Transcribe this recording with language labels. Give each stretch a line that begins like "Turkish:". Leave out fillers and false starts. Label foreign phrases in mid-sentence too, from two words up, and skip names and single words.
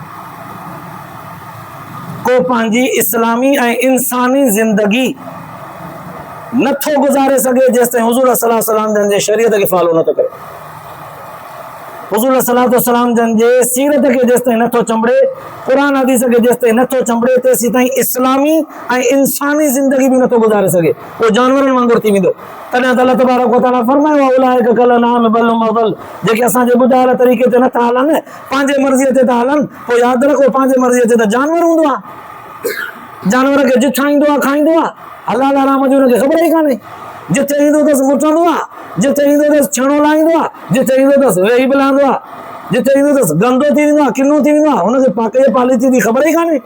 Sindhi: को पंहिंजी इस्लामी ऐं इंसानी ज़िंदगी नथो गुज़ारे सघे जेसिताईं हुज़ूर
Arabic: صلى الله عليه وسلم
Sindhi: जन जे शरीयत खे फॉलो नथो करे, हुज़ूर
Arabic: صلى الله عليه وسلم
Sindhi: जन जे सीरत खे जेसिताईं नथो चंबड़े, क़ुरान हदीस खे जेसिताईं नथो चंबड़े, तेसीं ताईं इस्लामी ऐं इंसानी ज़िंदगी बि नथो गुज़ारे सघे, उहो जानवरनि वांगुरु थी वेंदो। तॾहिं त
Arabic: الله تبارك وتعالى
Sindhi: फरमायो
Arabic: أولئك كالأنعام بل هم أضل,
Sindhi: जेके असांजे ॿुधायल तरीक़े ते नथा हलनि, पंहिंजे मर्ज़ीअ ते था हलनि, पोइ यादि रखो पंहिंजे मर्ज़ीअ ते त जानवर हूंदो आहे। जानवर खे जिथां ईंदो आहे खाईंदो आहे, हलाल हराम जी हुनखे ख़बर ई कान्हे। जिथे ईंदो अथसि मुटंदो आहे, जिथे ईंदो अथसि छेणो लाहींदो आहे, जिथे ईंदो अथसि वेही बि लहंदो आहे, जिथे ईंदो अथसि गंदो थी वेंदो आहे, किनो थी वेंदो आहे, हुनखे पाके पालीती जी ख़बर ई कान्हे।